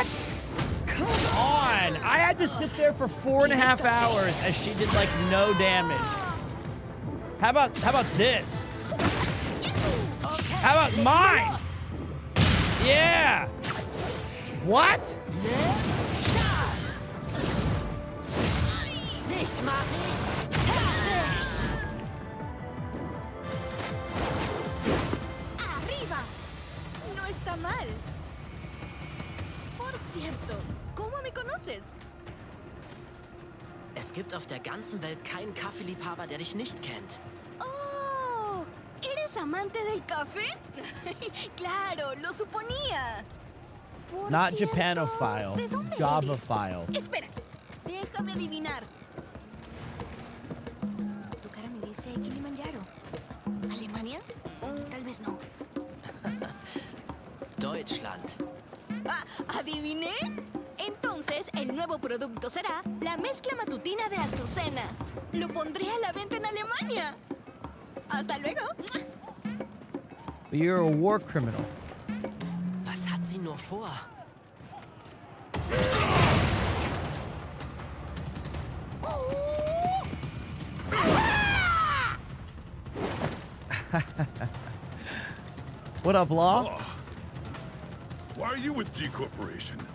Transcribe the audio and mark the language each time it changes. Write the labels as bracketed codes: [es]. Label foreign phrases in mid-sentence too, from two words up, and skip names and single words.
[en] Come on. I had to sit there for 4.5 hours as she did like no damage. How about this? How about mine? Yeah. What? [es] ¡Arriba! No está mal. Por cierto, ¿cómo me conoces? [de] Es gibt auf der ganzen Welt keinen Kaffeeliebhaber, der dich nicht kennt. [es] ¡Oh! ¿Eres amante del café? Claro, lo suponía. Por [en] Not [es] cierto, [en] Japanophile, [es] ¿de dónde [en] Javaphile. [es] eres? Espera, déjame adivinar. Tu cara me dice Kilimanjaro. ¿Alemania? Tal vez no. [de] Deutschland. [es] Ah, ¿adiviné? Entonces, el nuevo producto será la mezcla matutina de Azucena. Lo pondré a la venta en Alemania. Hasta luego. [en] You're a war criminal. [de] Was hat sie nur vor? [en] What up, Law? Oh. Why are you with G Corporation?